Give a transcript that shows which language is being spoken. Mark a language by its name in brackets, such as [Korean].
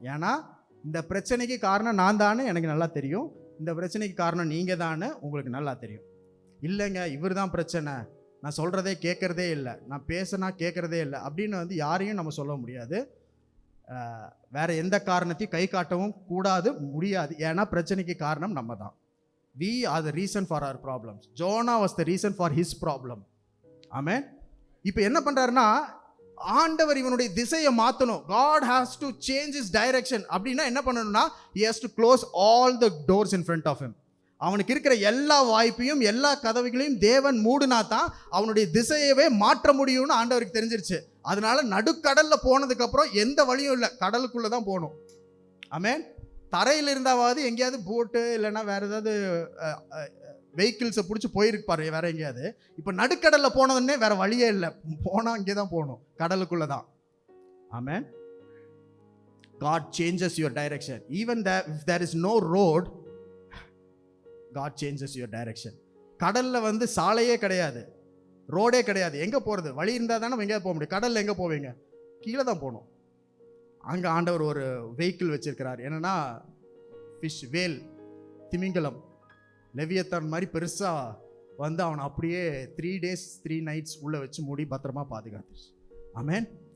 [Tamil] ஏன்னா இந்த பிரச்சனைக்கு காரணம் நான் தானே எனக்கு நல்லா தெரியும், இந்த பிரச்சனைக்கு காரணம் நீங்கள் தானே உங்களுக்கு நல்லா தெரியும். இல்லைங்க இவர் தான் பிரச்சனை, நான் சொல்கிறதே கேட்குறதே இல்லை, நான் பேசினா கேட்குறதே இல்லை அப்படின்னு வந்து யாரையும் நம்ம சொல்ல முடியாது. வேற எந்த காரணத்தையும் கை காட்டவும் கூடாது, முடியாது. ஏன்னா பிரச்சனைக்கு காரணம் நம்ம தான். [English] We are the reason for our problems. Jonah was the reason for his problem. Amen. [Tamil] இப்போ என்ன பண்ணுறாருன்னா, ஆண்டவர் இவனுடைய திசையை மாற்றணும். [English] God has to change his direction. [Tamil] அப்படின்னா என்ன பண்ணணும்னா, [English] he has to close all the doors in front of him. [Tamil] அவனுக்கு இருக்கிற எல்லா வாய்ப்பையும் எல்லா கதவுகளையும் தேவன் மூடுனா தான் அவனுடைய திசையவே மாற்ற முடியும்னு ஆண்டவருக்கு தெரிஞ்சிருச்சு. அதனால நடுக்கடல்ல போனதுக்கு அப்புறம் எந்த வழியும் இல்லை, கடலுக்குள்ள தான் போகணும். ஆமென். தரையில் இருந்தாவது எங்கேயாவது போட்டு இல்லைன்னா வேற ஏதாவது வெஹிக்கிள்ஸை பிடிச்சி போயிருப்பாரு வேற எங்கேயாவது. இப்போ நடுக்கடலில் போனதுன்னே வேற வழியே இல்லை, போனால் அங்கே தான் போகணும், கடலுக்குள்ளே தான். [English] ஆமென். God changes your direction. Even if there is no road, God changes your direction. [Tamil] கடலில் வந்து சாலையே கிடையாது, ரோடே கிடையாது, எங்கே போகிறது? வழி இருந்தால் தானே எங்கேயாவது போக முடியும். கடலில் எங்கே போவீங்க? கீழே தான் போகணும். அங்கே ஆண்டவர் ஒரு வெஹிக்கிள் வச்சிருக்கிறார். என்னன்னா ஃபிஷ், வேல், திமிங்கலம், லெவியத்தான் மாதிரி பெருசாக வந்து அவனை அப்படியே [English] 3 days 3 nights [Tamil] உள்ளே வச்சு மூடி பத்திரமா பாதுகாத்து. ஆமென்.